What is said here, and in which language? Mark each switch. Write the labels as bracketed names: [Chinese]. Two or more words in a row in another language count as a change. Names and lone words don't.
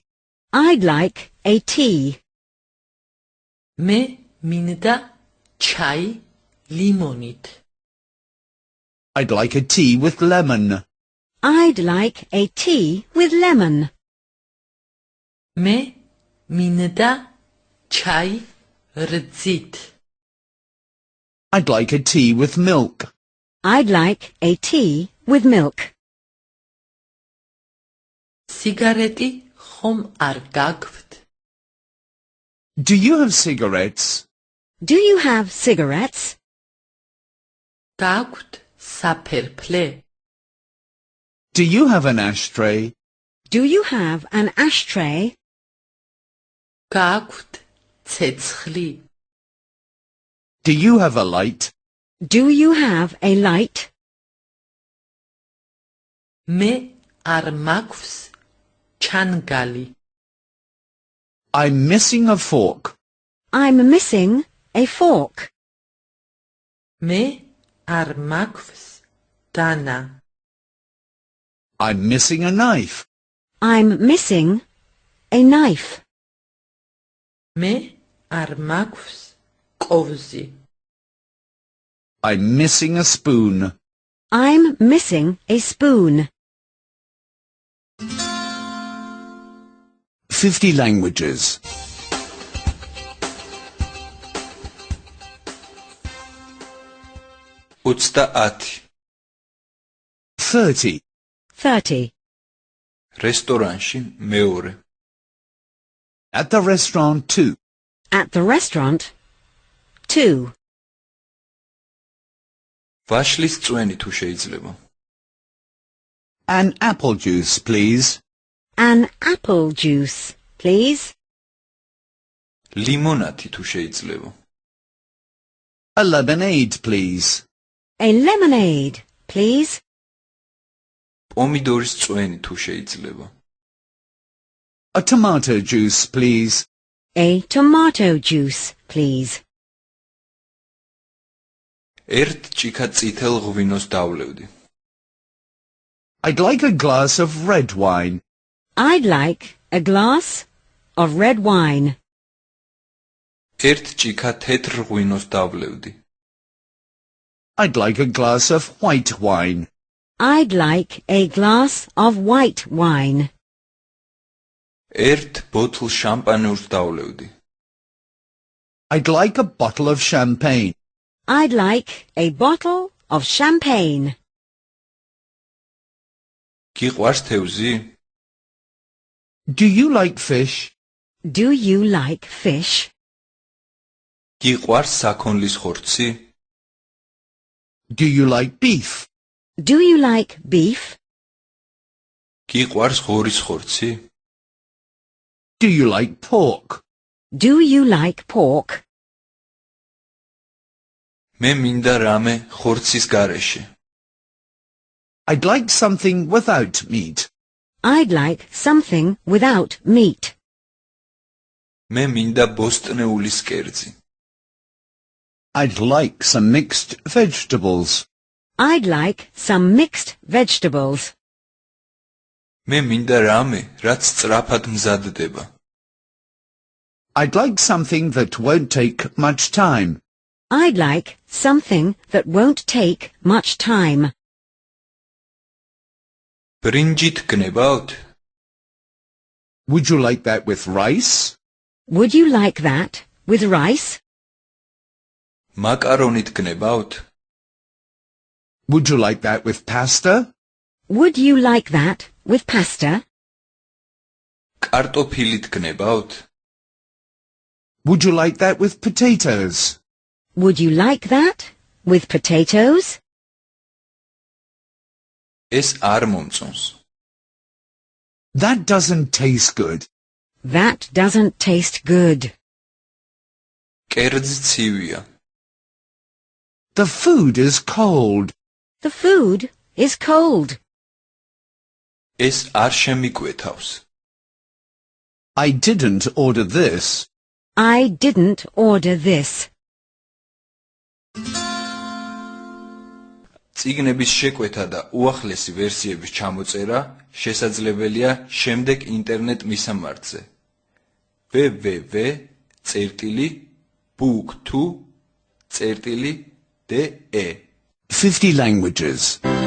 [English] I'd like a tea. [Georgian] მე მინდა ჩაი ლიმონით. [English] I'd like a tea with lemon. I'd like a tea with lemon. [Georgian] მე მინდა ჩაი რძით. [English] I'd like a tea with milk. I'd like a tea with milk. [Georgian] სიგარეტი ხომ არ გაგვთ? [English] Do you have cigarettes? Do you have cigarettes? [Georgian] გაგვთ საფერფლე? [English] Do you have an ashtray? Do you have an ashtray? [Georgian] გაგვთ ცეცხლი? [English] Do you have a light? Do you have a light? [Georgian] მე არ მაქვს ჩანგალი. [English] I'm missing a fork. I'm missing a fork. [Georgian] მე არ მაქვს დანა. [English] I'm missing a knife. I'm missing a knife. [Georgian] მე არ მაქვს კოვზი. [English] I'm missing a spoon. I'm missing a spoon. 50 languages. 30 30. 30. [Georgian] რესტორანში მეორე [English] At the restaurant 2. At the restaurant, 2. [Georgian] ვაშლის წვენი თუ შეიძლება [English] An apple juice, please. An apple juice, please. [Georgian] ლიმონადი თუ შეიძლება [English] A lemonade, please. A lemonade, please. [Georgian] პომიდორის წვენი თუ შეიძლება [English] A tomato juice, please. A tomato juice, please. [Georgian] ერთ ჭიქა წითელ ღვინოს დავლევდი [English] I'd like a glass of red wine. I'd like a glass of red wine. [Georgian] ერთ ჭიქა თეთრ ღვინოს დავლევდი [English] I'd like a glass of white wine. I'd like a glass of white wine. [Georgian] ერთ ბოთლ შამპანურს დავლევდი [English] I'd like a bottle of champagne. I'd like a bottle of champagne. [Georgian] გიყვარს თევზი [English] Do you like fish? Do you like fish? [Georgian] გიყვარს საქონლის ხორცი [English] Do you like beef? Do you like beef? [Georgian] გიყვარს ღორის ხორცი [English] Do you like pork? Do you like pork? [Georgian] მე მინდა რამე ხორცის გარეშე [English] I'd like something without meat. I'd like something without meat. [Georgian] მე მინდა ბოსტნეულის კერძი [English] I'd like some mixed vegetables. I'd like some mixed vegetables. [Georgian] მე მინდა რამე რაც სწრაფად მზადდება [English] I'd like something that won't take much time. I'd like something that won't take much time. [Georgian] ბრინჯით გნებავთ [English] Would you like that with rice? Would you like that with rice? [Georgian] მაკარონით გნებავთ [English] Would you like that with pasta? Would you like that with pasta? [Georgian] კარტოფილით გნებავთ [English] Would you like that with potatoes? Would you like that with potatoes? [Georgian] ეს არ მომწონს [English] That doesn't taste good. That doesn't taste good. [Georgian] კერძი ცივია [English] The food is cold. The food is cold. [Georgian] ეს არ შემიკვეთავს [English] I didn't order this. I didn't order this. [Georgian] წიგნების შეკვეთა და უახლესი ვერსიების ჩამოწერა შესაძლებელია შემდეგ ინტერნეტ მისამართზე www.book2.de [English] 50 languages.